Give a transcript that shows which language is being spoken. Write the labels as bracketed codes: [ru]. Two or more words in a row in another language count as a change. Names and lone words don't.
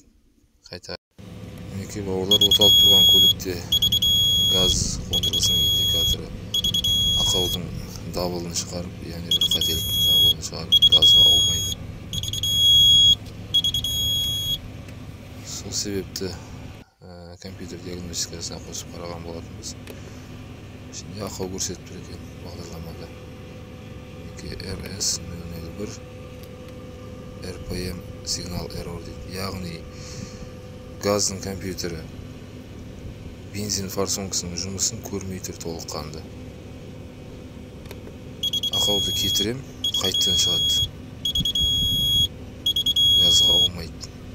[kk] Қайта мінекей бауырлар, оталып тұрған көлікте газ қондырғысының индикаторы ақаудың дабылын шығарып, яғни бір қателіктің дабылын шығарып, газға аумайды. Сол себепті компьютер диагностикасына қосып қараған болатынбыз. Şimdi ақау көрсетіп тұр екен бағдарламада. RS001 [en] RPM signal error [kk] дейді. Яғни газдың компьютері бензин форсункасының жұмысын көрмей тұр толыққанды. Ақауды кетірем, қайтадан шығады. Газға аумайды.